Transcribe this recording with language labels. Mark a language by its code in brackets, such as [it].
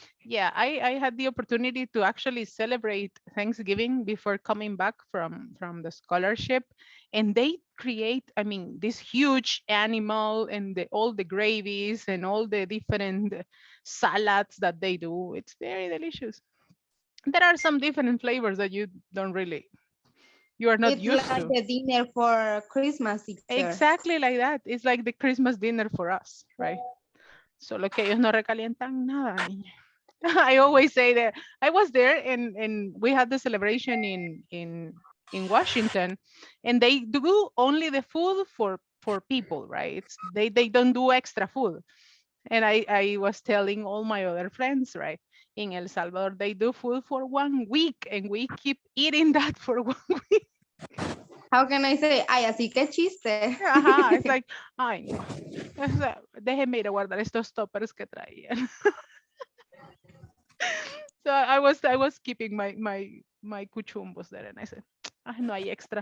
[en] Yeah, I had the opportunity to actually celebrate Thanksgiving before coming back from the scholarship, and they create, I mean, this huge animal and all the gravies and all the different salads that they do. It's very delicious. There are some different flavors that you are not It's used like to. the dinner for Christmas. Exactly like that. It's like the Christmas dinner for us, right? [es] Solo que ellos no recalientan nada, niña. [en] I always say that I was there and we had the celebration in Washington, and they do only the food for people, right? They don't do extra food. And I was telling all my other friends, right? In El Salvador, they do food for 1 week, and we keep eating that for 1 week. How can I say? [es] Ay, así que chiste. [en] Ajá, it's like, ay, no. [es] O sea, déjenme ir a guardar estos toppers que traían. [en] So I was keeping my cuchumbos there, and I said, [es] ay, no hay extra.